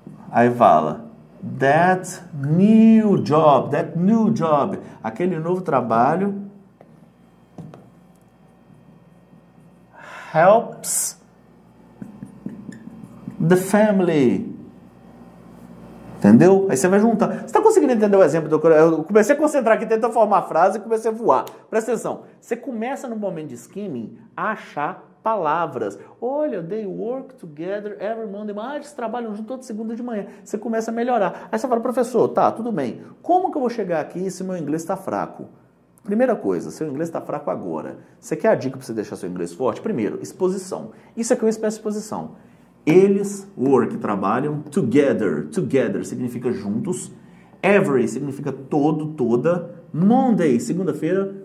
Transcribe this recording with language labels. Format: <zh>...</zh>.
<en>Aí fala, that new job,</en> <pt>aquele novo trabalho</pt> <en>helps the family.</en> <pt>Entendeu? Aí você vai juntar. Você está conseguindo entender o exemplo? Eu comecei a concentrar aqui, tentando formar a frase e comecei a voar. Presta atenção. Você começa no momento de skimming a achar palavras.</pt> <en>Olha, they work together every Monday.</en> <pt>Eles trabalham junto toda segunda de manhã. Você começa a melhorar. Aí você fala, professor, tá, tudo bem. Como que eu vou chegar aqui se meu inglês está fraco? Primeira coisa, seu inglês está fraco agora. Você quer a dica para você deixar seu inglês forte? Primeiro, exposição. Isso aqui é uma espécie de exposição. Eles, work, trabalham, together significa juntos, every significa todo, toda, Monday, segunda-feira,</pt>